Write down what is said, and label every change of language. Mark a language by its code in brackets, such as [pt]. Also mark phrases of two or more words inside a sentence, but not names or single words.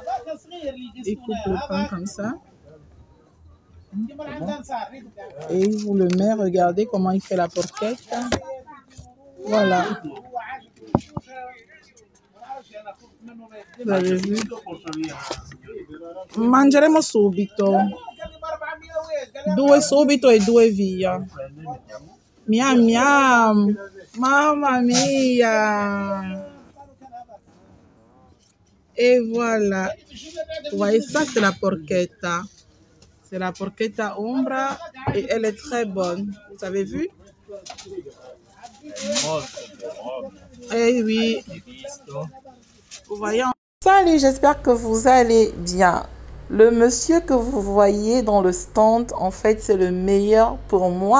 [fr] Il coupe le pain comme ça. Et vous le met, regardez comment il fait la porchetta. Voilà. Vous avez vu? [it] Mangeremo subito. 2 subito e 2 via. Miam miam. Mamma mia. [fr] Et voilà. Vous voyez, ça c'est la porchetta. C'est la porchetta ombra et elle est très bonne. Vous avez vu? Eh oui. Vous voyez? Salut, j'espère que vous allez bien. Le monsieur que vous voyez dans le stand, en fait, c'est le meilleur pour moi.